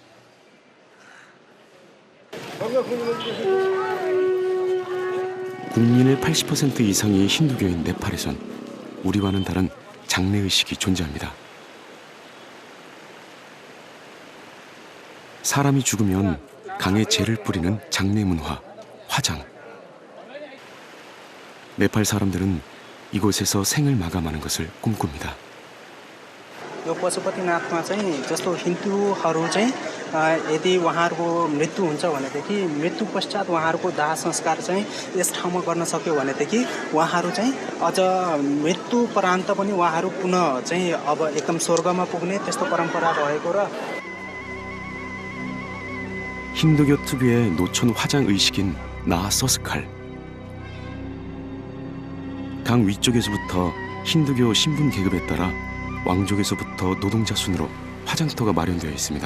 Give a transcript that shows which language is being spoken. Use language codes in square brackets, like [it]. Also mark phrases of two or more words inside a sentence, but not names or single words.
[ko] 국민의 80% 이상이 힌두교인 네팔에선 우리와는 다른 장래의식이 존재합니다. 사람이 죽으면 강에 재를 뿌리는 장례 문화, 화장. 네팔 사람들은 이곳에서 생을 마감하는 것을 꿈꿉니다. [ne] यो पशुपतिनाथमा चाहिँ जस्तो हिन्दूहरू चाहिँ यदि उहाँहरूको मृत्यु हुन्छ भनेदेखि मृत्यु पश्चात उहाँहरूको दाह संस्कार चाहिँ यस ठाउँमा गर्न सक्यो भनेदेखि उहाँहरू चाहिँ अझ मृत्युपरान्त पनि उहाँहरू पुनः चाहिँ अब एकदम स्वर्गमा पुग्ने त्यस्तो परम्परा रहेको र [ko] 힌두교 특유의 노천 화장 의식인 나서스칼. 강 위쪽에서부터 힌두교 신분 계급에 따라 왕족에서부터 노동자 순으로 화장터가 마련되어 있습니다.